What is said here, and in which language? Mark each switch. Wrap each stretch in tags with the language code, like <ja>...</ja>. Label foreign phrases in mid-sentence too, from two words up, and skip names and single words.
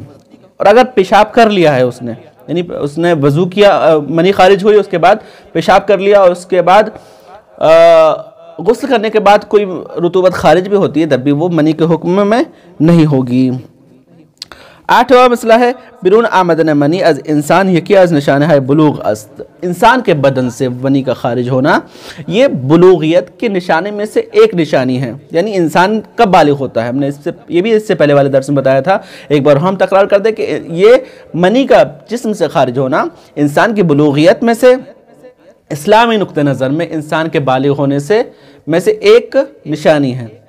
<ur>اور اگر پیشاب کر لیا ہے اس نے، یعنی اس نے وضو کیا، منی خارج ہوئی، اس کے بعد پیشاب کر لیا اور اس کے بعد غسل کرنے کے بعد کوئی رطوبت خارج بھی ہوتی ہے تب بھی وہ منی کے حکم میں نہیں ہوگی۔ آٹھواں مسئلہ ہے</ur> <fa>بیرون آمدن منی از انسان یکی از نشانہ ہے بلوغ است،</fa> <ur>انسان کے بدن سے منی کا خارج ہونا یہ بلوغیت کے نشانے میں سے ایک نشانی ہے، یعنی انسان کب بالغ ہوتا ہے۔ ہم نے یہ بھی اس سے پہلے والے درس میں بتایا تھا، ایک بار ہم تکرار کر دیں کہ یہ منی کا جسم سے خارج ہونا انسان کی بلوغیت میں سے، اسلامی نقطہ نظر میں انسان کے بالغ ہونے میں سے ایک نشانی ہے۔</ur>